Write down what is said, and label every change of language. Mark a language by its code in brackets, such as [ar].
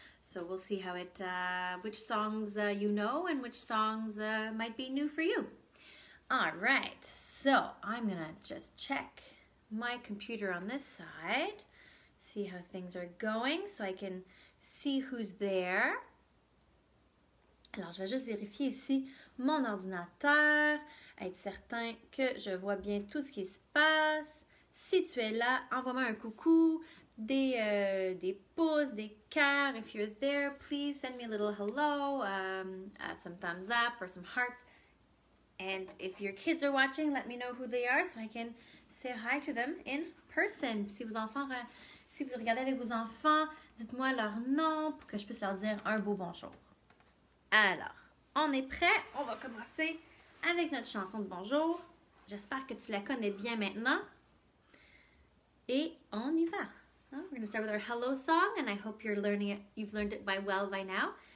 [en] So we'll see how which songs you know and which songs might be new for you. All right, so I'm gonna just check my computer on this side, see how things are going so I can see who's there. [fr] Alors, je vais juste vérifier ici mon ordinateur, être certain que je vois bien tout ce qui se passe. Si tu es là, envoie-moi un coucou, des pouces, des cœurs. [en] If you're there, please send me a little hello, some thumbs up or some hearts. And if your kids are watching, let me know who they are so I can say hi to them in person. [fr] Si vous regardez avec vos enfants, dites-moi leur nom pour que je puisse leur dire un beau bonjour. Alors, on est prêt? On va commencer avec notre chanson de bonjour. J'espère que tu la connais bien maintenant. Et on y va. [en] We're going to start with our hello song, and I hope you've learned it well by now.